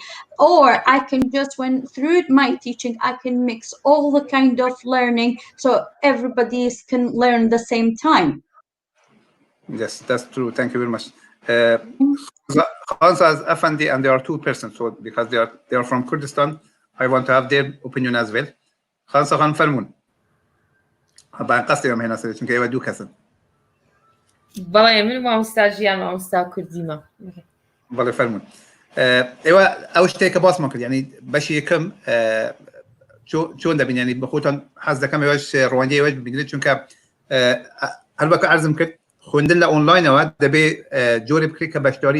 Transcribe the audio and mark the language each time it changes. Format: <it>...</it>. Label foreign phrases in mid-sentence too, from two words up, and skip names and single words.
<en>Or I can just, when through my teaching, I can mix all the kind of learning, so everybody can learn the same time. Yes, that's true. Thank you very much. Khansa Afandi, and there are 2 persons, so because they are from Kurdistan, I want to have their opinion as well. Khansa Khan Farmun.</en> <ar>بان قصدي من هنا سوي</ar> <ckb>چونکە ئێوە دوو کەسن بەڵێ من مامۆستا ژیان مامۆستا کوردیمە بەڵێ فەرمون ئێوە ئەو شتێکە باسمان کرد ینی بەشی یەکەم چۆن دەبین ینی بە خۆتان حەز دەکەم ئێوەش ڕەوەندی ئێوەش بگرێت چونکە هەروەکو عەرزم کرد خوێندن لە ئۆنلاینەوە دەبێ جۆرێ بکرێت کە بەشداری</ckb>